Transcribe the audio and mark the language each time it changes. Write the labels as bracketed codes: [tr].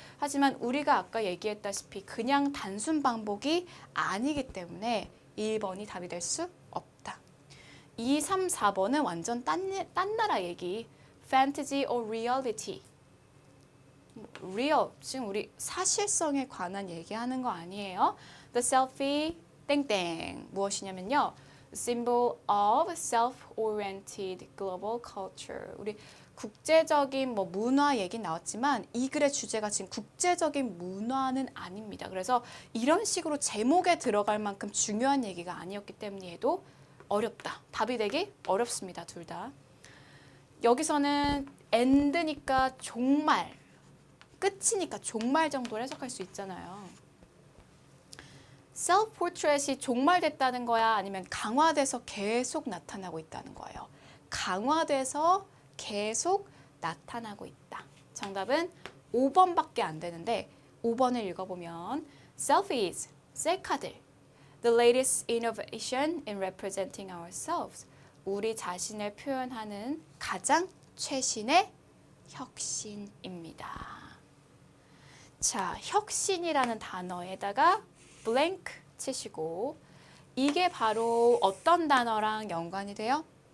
[ko] 하지만 우리가 아까 얘기했다시피 그냥 단순 반복이 아니기 때문에 1번이 답이 될 수 없다. 2, 3, 4번은 완전 딴 나라 얘기. [en] Fantasy or reality. [ko] real, 지금 우리 사실성에 관한 얘기하는 거 아니에요? The selfie 땡땡 무엇이냐면요. [en] Symbol of self-oriented global culture. [ko] 우리 국제적인 문화 얘기 나왔지만 이 글의 주제가 지금 국제적인 문화는 아닙니다. 그래서 이런 식으로 제목에 들어갈 만큼 중요한 얘기가 아니었기 때문에 얘도 어렵다. 답이 되기 어렵습니다. 둘 다. 여기서는 end니까 종말, 끝이니까 종말 정도로 해석할 수 있잖아요. self-portrait이 종말됐다는 거야? 아니면 강화돼서 계속 나타나고 있다는 거예요? 강화돼서 계속 나타나고 있다. 정답은 5번밖에 안 되는데 5번을 읽어보면 selfies, 셀카들. [en] The latest innovation in representing ourselves. [ko] 우리 자신을 표현하는 가장 최신의 혁신입니다. 자, 혁신이라는 단어에다가 blank 치시고 이게 바로 어떤 단어랑 연관이 돼요?